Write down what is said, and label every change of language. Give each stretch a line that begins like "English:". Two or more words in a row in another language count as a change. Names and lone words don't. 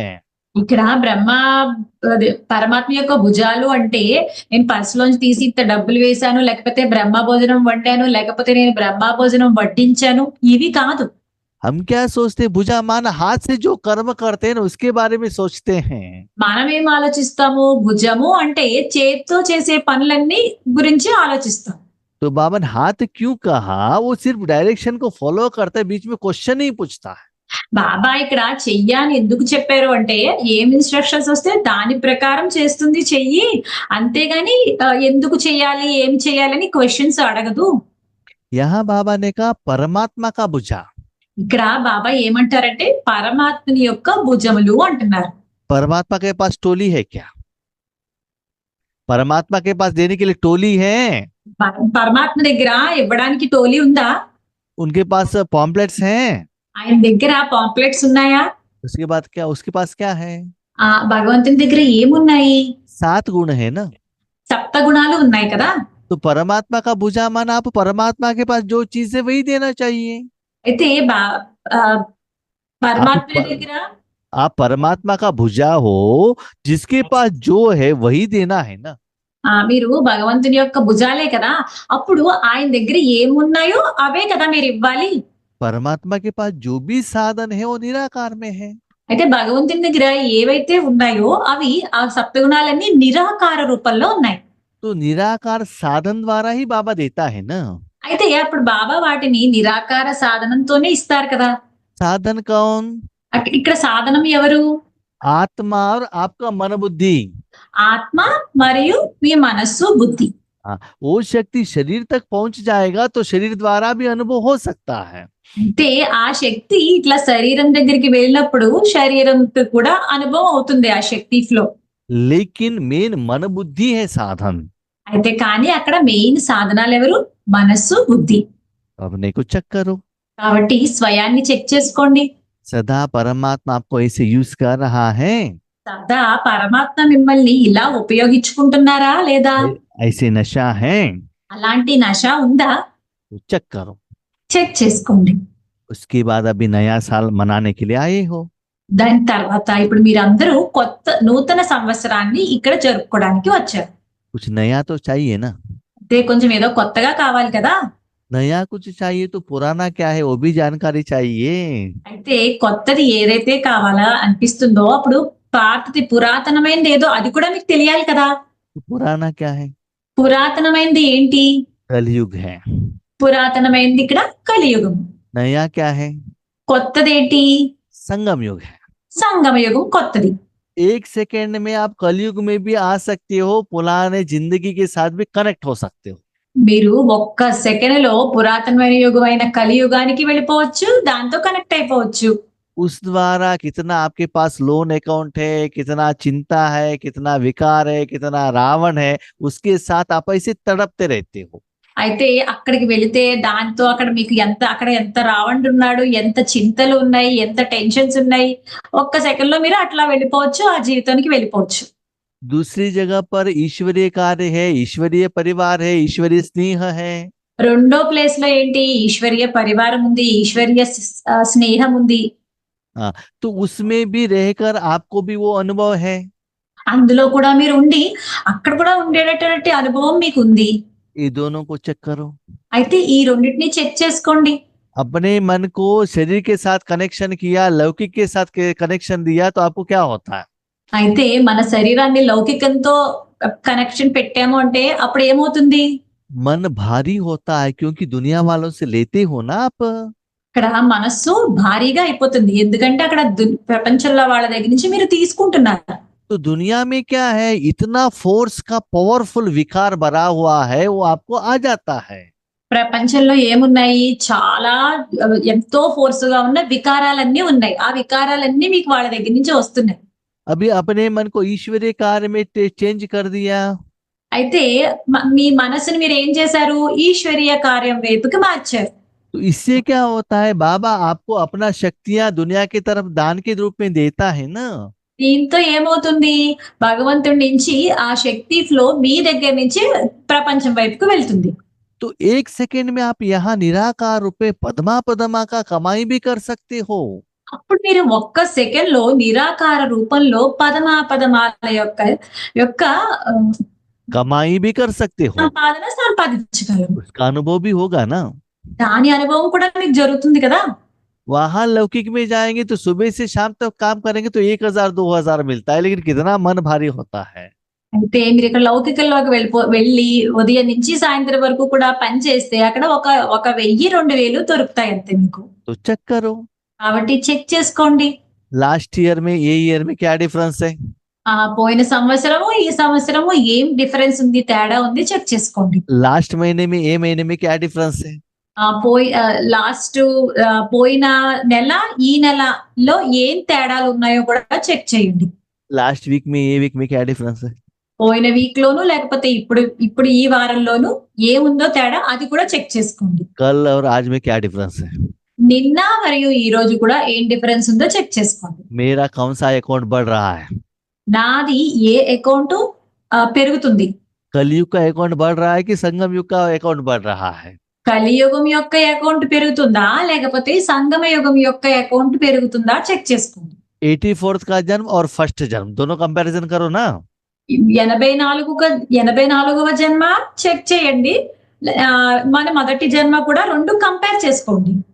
Telugu: ఇక్కడ పరమాత్మ యొక్క భుజాలు అంటే నేను పర్సులోంచి తీసి ఇంత డబ్బులు వేశాను, లేకపోతే బ్రహ్మ భోజనం వండాను, లేకపోతే నేను బ్రహ్మ భోజనం వడ్డించాను, ఇవి కాదు.
Hindi: हम क्या सोचते, भुजा माना हाथ से जो कर्म करते हैं ना उसके बारे में सोचते हैं।
Telugu: మనం ఏం ఆలోచిస్తాము? భుజము అంటే చేత్తో చేసే పనులన్నీ గురించి ఆలోచిస్తాం.
Hindi: तो बाबा ने हाथ क्यों कहा? वो सिर्फ डायरेक्शन को फॉलो करता है, बीच में क्वेश्चन नहीं पूछता है।
Telugu: బాబా ఇక్కడ చెయ్యి అని ఎందుకు చెప్పారు అంటే, ఏం ఇన్స్ట్రక్షన్స్ వస్తే దాని ప్రకారం చేస్తుంది చెయ్యి, అంతేగాని ఎందుకు చెయ్యాలి, ఏం చెయ్యాలని క్వశ్చన్స్ అడగదు.
Hindi: यहाँ बाबा ने कहा परमात्मा का भुजा।
Telugu: ఇక్కడ బాబా ఏమంటారంటే పరమాత్మని యొక్క భుజములు అంటున్నారు.
Hindi: परमात्मा के पास टोली है क्या? परमात्मा के पास देने के लिए टोली है?
Telugu: పరమాత్మ దగ్గర ఇవ్వడానికి టోలీ ఉందా?
Hindi: उनके पास पॉम्पलेट्स हैं?
Telugu: ఆయన దగ్గర పాంప్లెట్స్ ఉన్నాయా?
Hindi: उसके बाद क्या, उसके पास क्या है?
Telugu: భగవంతుని దగ్గర ఏమున్నాయి?
Hindi: 7 गुण है ना।
Telugu: సప్త గుణాలు ఉన్నాయి కదా.
Hindi: तो परमात्मा का भुजा माना आप परमात्मा के पास जो चीज है वही देना चाहिए।
Telugu: అయితే పరమాత్మ దగ్గర
Hindi: आप परमात्मा का भुजा हो, जिसके पास जो है वही देना है ना।
Telugu: మీరు భగవంతుని యొక్క భుజాలే కదా, అప్పుడు ఆయన దగ్గర ఏమున్నాయో అవే కదా మీరు ఇవ్వాలి.
Hindi: परमात्मा के पास जो भी साधन है वो निराकार में है।
Telugu: అయితే భగవంతుని దగ్గర ఏవైతే ఉన్నాయో అవి ఆ సప్తగుణాలన్నీ నిరాకార రూపంలో ఉన్నాయి.
Hindi: तो निराकार साधन द्वारा ही बाबा देता है ना।
Telugu: అయితే అప్పుడు బాబా వాటిని నిరాకార సాధనంతోనే ఇస్తారు కదా.
Hindi: साधन कौन?
Telugu: ఇక్కడ సాధనం ఎవరు?
Hindi: आत्मा और आपका मन बुद्धि।
Telugu: ఆత్మ మరియు మీ మనస్సు బుద్ధి.
Hindi: वो शक्ति शरीर तक पहुंच जाएगा तो शरीर द्वारा भी अनुभव हो सकता है।
Telugu: అంటే ఆ శక్తి ఇట్లా శరీరం దగ్గరికి వెళ్ళినప్పుడు శరీరంతో కూడా అనుభవం అవుతుంది ఆ శక్తి ఫ్లో.
Hindi: लेकिन मेन मन बुद्धि है साधन।
Telugu: అయితే కానీ అక్కడ మెయిన్ సాధనాలు ఎవరు? మనస్సు బుద్ధి.
Hindi: अपने को चेक करो,
Telugu: కాబట్టి స్వయాన్ని చెక్ చేసుకోండి.
Hindi: सदा परमात्मा आपको ऐसे यूज कर रहा है?
Telugu: సదా పరమాత్మ మిమ్మల్ని ఇలా ఉపయోగించుకుంటున్నారా లేదా?
Hindi: ऐसे नशा है?
Telugu: అలాంటి నశ ఉందా?
Hindi: तो चेक करो।
Telugu: చెక్ చేసుకోండి.
Hindi: उसके बाद अभी नया साल मनाने के लिए आए हो।
Telugu: దాని తర్వాత ఇప్పుడు మీరందరూ నూతన సంవత్సరాన్ని ఇక్కడ జరుపుకోవడానికి వచ్చారు.
Hindi: कुछ नया तो चाहिए ना।
Telugu: అంటే కొంచెం ఏదో కొత్తగా కావాలి కదా.
Hindi: नया कुछ चाहिए तो पुराना क्या है वो भी जानकारी चाहिए।
Telugu: అయితే కొత్తది ఏదైతే కావాలా అనిపిస్తుందో అప్పుడు పాతది పురాతనమైనది ఏదో అది కూడా మీకు తెలియాలి కదా.
Hindi: तो पुराना क्या है?
Telugu: పురాతనమైనది ఏంటి?
Hindi: कलयुग है।
Telugu: పురాతనమైనది ఇక్కడ కలియుగం.
Hindi: नया क्या है?
Telugu: కొత్తది ఏంటి?
Hindi: संगम युग है।
Telugu: సంగమ యుగం కొత్తది.
Hindi: 1 सेकेंड में आप कलयुग में भी आ सकते हो, पुराने जिंदगी के साथ भी कनेक्ट हो सकते हो।
Telugu: మీరు ఒక్క సెకండ్ లో పురాతనమైన యుగం అయిన కలియుగానికి వెళ్ళిపోవచ్చు, దాంతో కనెక్ట్ అయిపోవచ్చు.
Hindi: उस द्वारा कितना आपके पास
English: loan account
Hindi: है, कितना चिंता है, कितना विकार है, कितना रावण है, उसके साथ आप ऐसे तड़पते रहते हो।
Telugu: అయితే అక్కడికి వెళితే దాంతో అక్కడ ఎంత రావణుడున్నాడు, ఎంత చింతలు ఉన్నాయి, ఎంత టెన్షన్స్ ఉన్నాయి. ఒక్క సెకన్‌లో మీరు అట్లా వెళ్ళిపోవచ్చు. ఆ జీవితానికి వెళ్ళిపోవచ్చు.
Hindi: दूसरी जगह पर ईश्वरीय कार्य है, ईश्वरीय परिवार है, ईश्वरीय स्नेह है।
Telugu: రెండో ప్లేస్‌లో ఏంటి? ఈశ్వరీయ పరివారం ఉంది. స్నేహం ఉంది.
Hindi: हाँ, तो उसमें भी रहकर आपको भी वो अनुभव है।
Telugu: అందులో కూడా మీరుండి, అక్కడ కూడా ఉండేటటువంటి అనుభవం మీకుంది.
Hindi: ये दोनों को चेक करो।
Telugu: అయితే ఈ రెండిటిని చెక్ చేసుకోండి.
Hindi: अपने मन को शरीर के साथ कनेक्शन किया, लौकिक के साथ कनेक्शन दिया, तो आपको क्या होता है?
Telugu: అయితే మన శరీరాన్ని లౌకికంతో కనెక్షన్ పెట్టాము అంటే అప్పుడు ఏమవుతుంది?
Hindi: मन भारी होता है क्योंकि दुनिया वालों से लेते हो ना आप।
Telugu: ఇక్కడ మనస్సు భారీగా అయిపోతుంది. ఎందుకంటే అక్కడ ప్రపంచంలో వాళ్ళ దగ్గర నుంచి మీరు తీసుకుంటున్నారు.
Hindi: तो दुनिया में क्या है, इतना फोर्स का पावरफुल विकार भरा हुआ है, वो आपको आ जाता है।
Telugu: ప్రపంచంలో ఏమున్నాయి? చాలా ఎంతో ఫోర్స్‌గా ఉన్న వికారాలన్నీ ఉన్నాయి. ఆ వికారాలన్నీ మీకు వాళ్ళ దగ్గర నుంచి వస్తున్నాయి.
Hindi: अभी अपने मन को ईश्वरीय कार्य में चेंज कर दिया,
Telugu: అయితే మీ మనసుని మీరేం చేశారు? ఈశ్వరీయ కార్యం వైపుకి మార్చారు.
Hindi: तो इससे क्या होता है, बाबा आपको अपना शक्तियां दुनिया की तरफ दान के रूप में देता है ना।
Telugu: దీంతో ఏమవుతుంది? భగవంతుడి నుంచి ఆ శక్తి ఫ్లో మీ దగ్గర నుంచి ప్రపంచం వైపుకు వెళ్తుంది.
Hindi: तो एक सेकंड में आप यहाँ निराकार रूप में पद्मा पद्मा का कमाई भी कर सकते हो।
Telugu: అప్పుడు మీరు ఒక్క సెకండ్‌లో నిరాకార రూపంలో పదమాల యొక్క యొక్క ఆహ్,
Hindi: कमाई भी कर सकते हो,
Telugu: సంపాదన సంపాదించగలరు.
Hindi: उसका अनुभव भी होगा ना।
Telugu: దాని అనుభవం కూడా మీకు జరుగుతుంది కదా!
Hindi: वहां लौकिक में जाएंगे तो सुबह से शाम तक काम करेंगे तो 1000 2000 मिलता है, लेकिन कितना मन भारी होता है।
Telugu: అయితే మీరిక్కడ లౌకికంలోకి వెళ్ళి ఉదయం నుంచి సాయంత్రం వరకు కూడా పని చేస్తే అక్కడ ఒక 1000, 2000 దొరుకుతాయి అంతే మీకు.
Hindi: तो चेक करो,
Telugu: కాబట్టి చెక్ చేసుకోండి.
English: last year
Hindi: में ये ईयर में क्या डिफरेंस है।
Telugu: పోయిన సంవత్సరము, ఈ సంవత్సరము ఏం డిఫరెన్స్ ఉంది, తేడా ఉంది చెక్ చేసుకోండి.
Hindi: लास्ट महीने में ये महीने में क्या डिफरेंस है।
Telugu: పోయిన నెల, ఈ నెలలో ఏం తేడాలు ఉన్నాయో కూడా చెక్ చేయండి.
Hindi: लास्ट वीक में ये वीक में क्या डिफरेंस है।
Telugu: పోయిన వీక్ లోను లేకపోతే ఇప్పుడు ఈ వారంలోను ఏముందో తేడా అది కూడా చెక్ చేసుకోండి.
Hindi: कल और आज में क्या डिफरेंस है।
Telugu: నిన్న మరియు ఈ రోజు కూడా ఏం డిఫరెన్స్ ఉందో చెక్ చేసుకోండి.
Hindi: मेरा कौन सा अकाउंट बढ़ रहा है।
Telugu: నాది ఏ అకౌంట్ పెరుగుతుంది?
Hindi: कलयुग का अकाउंट बढ़ रहा है कि संगम युग का अकाउंट बढ़ रहा है।
Telugu: కలియుగం యొక్క అకౌంట్ పెరుగుతుందా లేకపోతే సంగమ యుగం యొక్క అకౌంట్ పెరుగుతుందా చెక్ చేసుకోండి.
Hindi: 84th का जन्म और फर्स्ट जन्म दोनों कंपैरिजन करो ना।
Telugu: 84వ జన్మ చెక్ చేయండి. మన మొదటి జన్మ కూడా రెండు కంపేర్ చేసుకోండి.